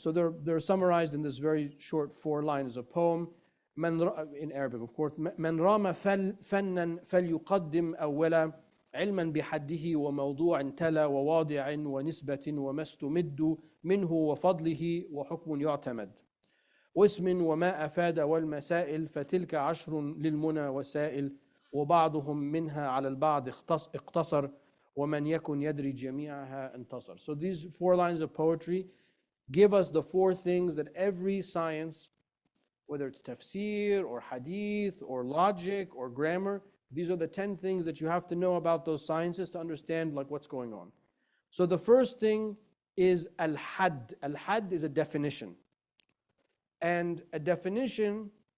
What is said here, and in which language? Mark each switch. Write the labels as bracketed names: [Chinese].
[English] So they're summarized in this very short 4 lines of poem, in Arabic, of course. [Arabic] من رام فنا فليقدم أولا علما بحده وموضوع تلا وواضع ونسبة وما استمد منه وفضله وحكم يعتمد واسم وما أفاد والمسائل فتلك 10 للمنى وسائل وبعضهم منها على البعض اقتصر ومن يكن يدري جميعها انتصر. [English] So these 4 lines of poetry give us the 4 things that every science, whether it's tafsir or hadith or logic or grammar, these are the 10 things that you have to know about those sciences to understand like what's going on. So the first thing is al-hadd. Al-hadd is a definition. And a definition